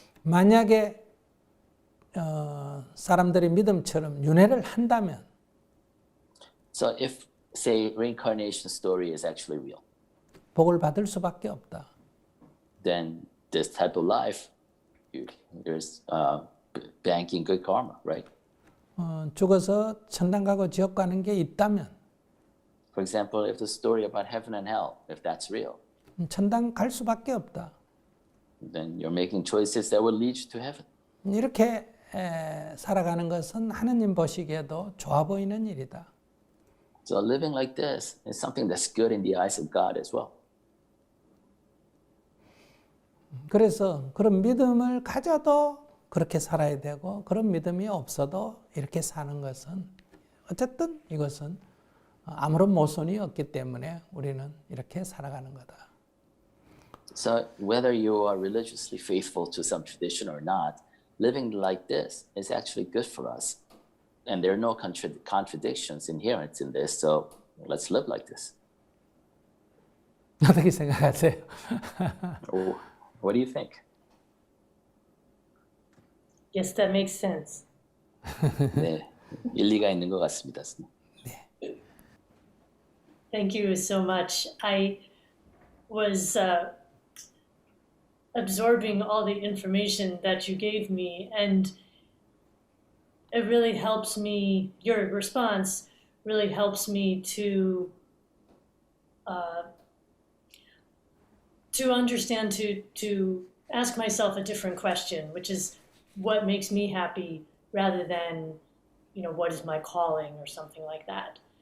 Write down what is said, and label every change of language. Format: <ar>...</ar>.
<ko>만약에 사람들이 믿음처럼 윤회를 한다면</ko> <en>So if, say, reincarnation story is actually real,</en> <ko>복을 받을 수밖에 없다.</ko> <en>then this type of life, there's banking good karma, right?</en> <ko>죽어서 천당 가고 지옥 가는 게 있다면</ko> <en>For example, if the story about heaven and hell, if that's real,</en> <ko>천당 갈 수밖에 없다.</ko> <en>then you're making choices that will lead you to heaven.</en> <ko>이렇게 살아가는 것은 하느님 보시기에도 좋아 보이는 일이다.</ko> <en>So living like this is something that's good in the eyes of God as well.</en> <ko>그래서 그런 믿음을 가져도 그렇게 살아야 되고 그런 믿음이 없어도 이렇게 사는 것은 어쨌든 이것은 아무런 모순이 없기 때문에 우리는 이렇게 살아가는 거다.</ko> <en>So whether you are religiously faithful to some tradition or not, living like this is actually good for us. And there are no contradictions inherent in this, so let's live like this.</en> <ko>어떻게 생각하세요?</ko> <en>What do you think? Yes, that makes sense.</en> <ko>네, 일리가 있는 것 같습니다.</ko> <en>Thank you so much. I was absorbing all the information that you gave me, and it really helps me, your response really helps me to understand, to ask myself a different question, which is what makes me happy rather than, what is my calling or something like that.</en>